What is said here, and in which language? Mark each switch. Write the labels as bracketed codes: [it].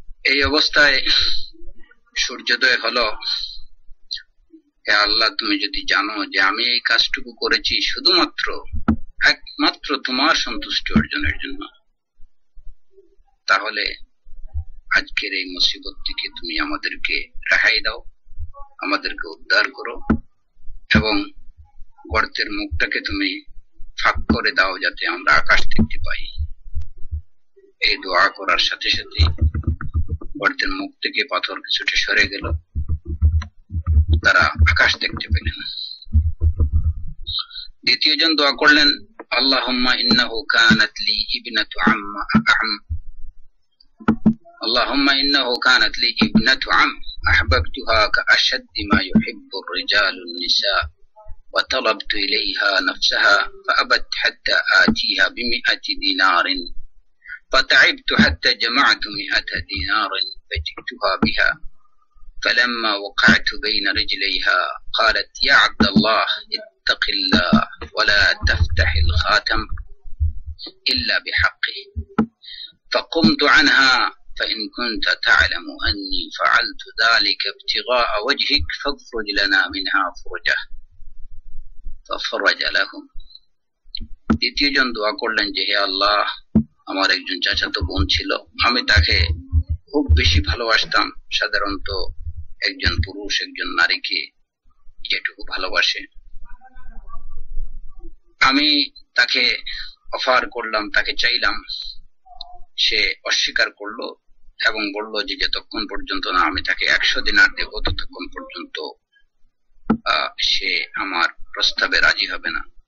[bn] এই অবস্থায় সূর্যোদয় হলো। হে আল্লাহ, তুমি যদি জানো যে আমি এই কাজটুকু করেছি শুধুমাত্র একমাত্র তোমার সন্তুষ্টি অর্জনের জন্য, তাহলে আজকের এই মুসিবত থেকে তুমি আমাদেরকে রেহাই দাও, আমাদেরকে উদ্ধার করো, এবং গর্তের মুখটাকে তুমি ফাঁক করে দাও যাতে আমরা আকাশ দেখতে পাই। এই দোয়া করার সাথে সাথে গর্তের মুখ থেকে পাথর কিছুটা সরে গেল, তারা আকাশ দেখতে পেলেন। দ্বিতীয় জন দোয়া করলেন, [ar] আল্লাহুম্মা ইন্নাহু কানাত লি ইবনাতু আম্মা اللهم إنه كانت لي ابنة عم أحببتها كأشد ما يحب الرجال النساء وطلبت إليها نفسها فأبت حتى آتيها ب100 دينار فتعبت حتى جمعت 100 دينار فجئتها بها فلما وقعت بين رجليها قالت يا عبد الله اتق الله ولا تفتح الخاتم إلا بحقه فقمت عنها فإن كنت تعلم أني فعلت ذلك ابتغاء وجهك فافرج لنا منها فرجة ففرج لهم. [bn] দ্বিতীয় জন দোয়া করলেন যে হে আল্লাহ, আমার একজন চাচাতো বোন ছিল, আমি তাকে খুব বেশি ভালোবাসতাম। সাধারণত একজন পুরুষ একজন নারীকে যেটুকু ভালোবাসে, আমি তাকে অফার করলাম, তাকে চাইলাম, সে অস্বীকার করলো এবং বলল যে যতক্ষণ পর্যন্ত না আমি তাকে 100 দিনার দেব ততক্ষণ পর্যন্ত সে আমার প্রস্তাবে রাজি হবে না।